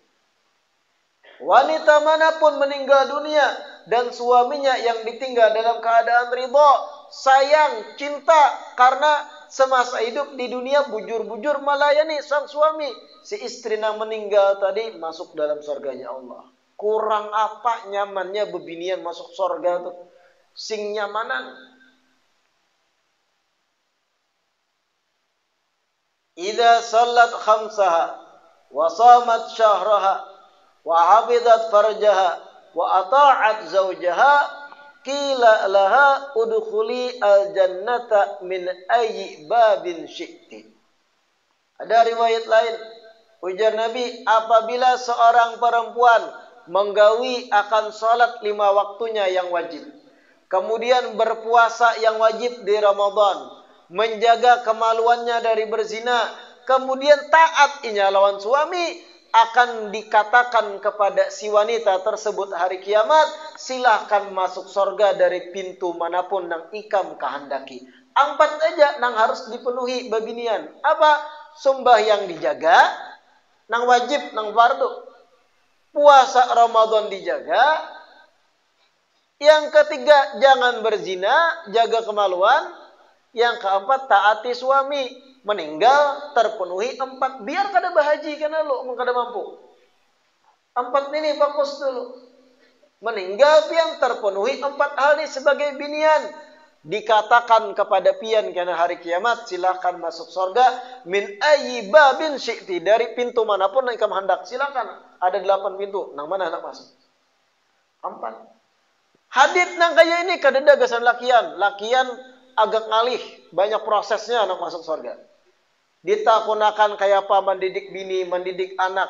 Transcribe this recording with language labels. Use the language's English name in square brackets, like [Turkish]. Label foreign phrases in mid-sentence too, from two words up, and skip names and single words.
[Banjar] Wanita manapun meninggal dunia dan suaminya yang ditinggal dalam keadaan ridha, sayang, cinta, karena semasa hidup di dunia bujur-bujur melayani sang suami, si istri yang meninggal tadi masuk dalam surganya Allah. Kurang apa nyamannya bebinian masuk surga tuh? Sing nyamanan. [Arabic] إذا صلت خمسها وصامت شهرها وحفظت فرجها وأطاعت زوجها قيل لها ادخلي الجنة من أي باب شئت. [Banjar] Ada riwayat lain ujar Nabi, apabila seorang perempuan menggawi akan salat 5 waktunya yang wajib, kemudian berpuasa yang wajib di Ramadan, menjaga kemaluannya dari berzina, kemudian taat inya lawan suami, akan dikatakan kepada si wanita tersebut hari kiamat, silahkan masuk surga dari pintu manapun nang ikam kehendaki. 4 aja nang harus dipenuhi babinian. Apa? Sembahyang dijaga, nang wajib, nang fardu. Puasa Ramadan dijaga. Yang ketiga, jangan berzina, jaga kemaluan. Yang keempat, taati suami. Meninggal terpenuhi 4, biar kada bahaji karena lo kada mampu. 4 ini fokus dulu. Meninggal pian terpenuhi 4 hal ini sebagai binian. Dikatakan kepada pian karena hari kiamat, silakan masuk surga [Arabic] من أي باب شئت, [Banjar] dari pintu manapun yang kamu hendak. Silakan, ada 8 pintu, nang mana hendak masuk? 4. Hadit nang kaya ini kada dagasan lakian agak ngalih, banyak prosesnya anak masuk surga. Ditakunakan kayak apa mendidik bini, mendidik anak.